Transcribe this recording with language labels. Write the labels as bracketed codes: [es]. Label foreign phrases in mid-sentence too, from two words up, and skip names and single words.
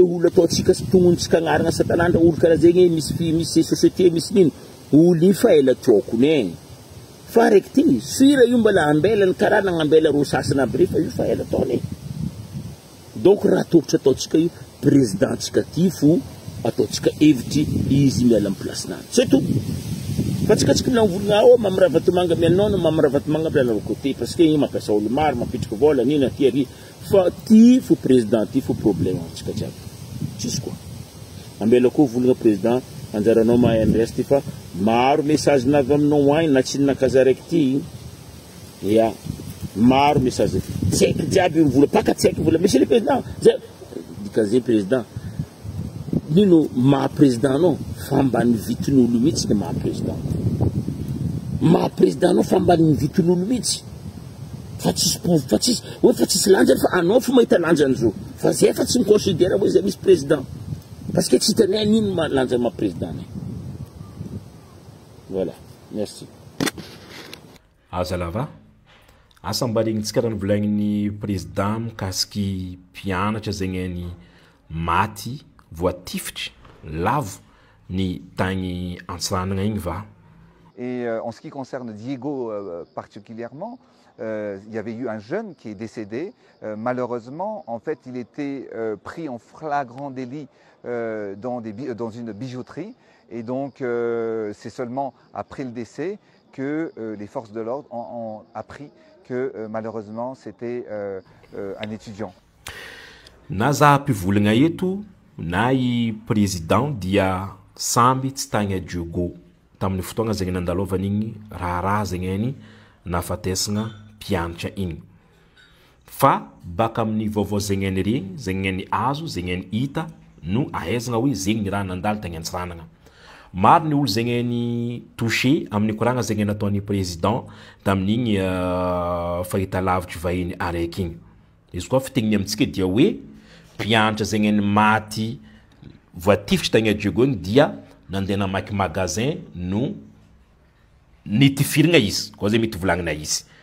[mg] olo ataotsika tongontsika agnarana satanandra olo karaha zegny misy société misy nino olo io fa ela tiokony fa raiky ty sira io mbala ambelany karaha nagnambela ro sasana aby fa io fa ela taony donc raha tokotry ataotsika io présidentsika ty fo ataotsika hevitry izy miala amy placenany [fr] c'est tout [mg] fa tsika mivolagna mamara vatomanga mianao mamara vatomanga miala côté [fr] parce que [mg] igny mampiasa olo maro mapitriky vola nina ty ary fa ty fo président ty fo problème antsika jiaby tsisy koa ambela koa volagna président anjaranao mahay andresy fa maro message navy aminao agny na tsy nakaza raiky ty ya maro message tsaiky jiaby mivola paka tsaiky vola [fr] monsieur le président [mg] dikazay président nino maha président anao fambany vitin'olo mihitsy ny maha président anao fambany vitin'olo mihitsy fa tsisy lanjany fa anao fo mahita lanjany zao fa zay fa tsy miconsidère hoe zay misy président parce que tsy hitanay nino lanjany maha président nay [fr] voilà merci [mg] azalava asambalignintsika raha nivolagniny président mikasiky mpianatra zegny any maty voatifitry lavo ny tagny antsaranagna igny va. [fr] Et en ce qui concerne Diego particulièrement, il y avait eu un jeune qui est décédé. Malheureusement, en fait, il était pris en flagrant délit dans une bijouterie. Et donc, c'est seulement après le décès que les forces de l'ordre ont appris que malheureusement, c'était un étudiant. [mg] Naza pivolagna eto na i président dia samby tsy tagny Diego tamin'ny fotoagna zegny nandalovany igny raha zegny any nafatesagna mpianatra igny fa baka amin'ny vaovao zegny any regny zegny any azo zegny any hita no ahaizagna hoe zegny ny raha nandalo tagny antsaranagna maro ny olo zegny any touché amin'ny koragna zegny nataony président tamin'igny fahita lavitry vahiny araiky igny izy koa fitegniny amintsika dia hoe mpianatra zegny any maty voatifitry tagny Diego dia nandeha namaky magasin no nitifirigna izy koa zay mety volagnina izy